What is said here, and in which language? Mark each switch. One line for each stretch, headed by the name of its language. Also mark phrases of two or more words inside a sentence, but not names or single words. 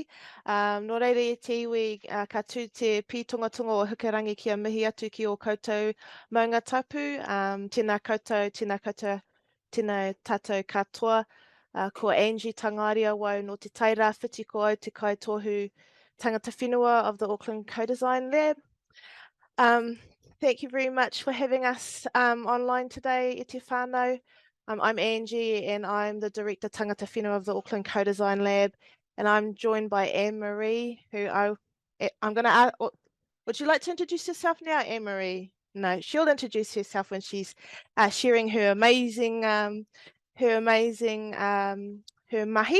Māori: Nō reira e te iwi ka tū te pītongatonga o hukarangi kia mihi atu ki o koutou maunga tapu. Tēnā koutou, tēnā tātou katoa. Ko Angie Tangaere wau no te taira whiti ko au te kaitohu tangata whenua
English: of the Auckland Co-Design Lab. Thank you very much for having us online today,
Māori: e te whānau.
English: I'm Angie and I'm the Director
Māori: Tangata Whenua
English: of the Auckland Co-Design Lab, and I'm joined by Anne-Marie, who I'm going to ask, would you like to introduce yourself now, Anne-Marie? No, she'll introduce herself when she's sharing her amazing her mahi.